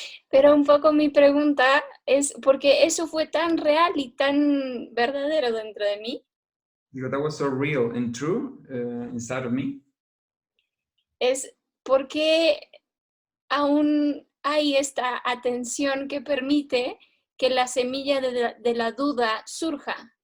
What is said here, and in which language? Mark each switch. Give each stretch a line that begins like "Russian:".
Spanish: Pero un poco mi pregunta es, porque eso fue tan real y tan verdadero dentro de mí.
English: Because that was so real and true inside of me.
Spanish: Es porque aún hay esta atención que permite que la semilla de la duda surja.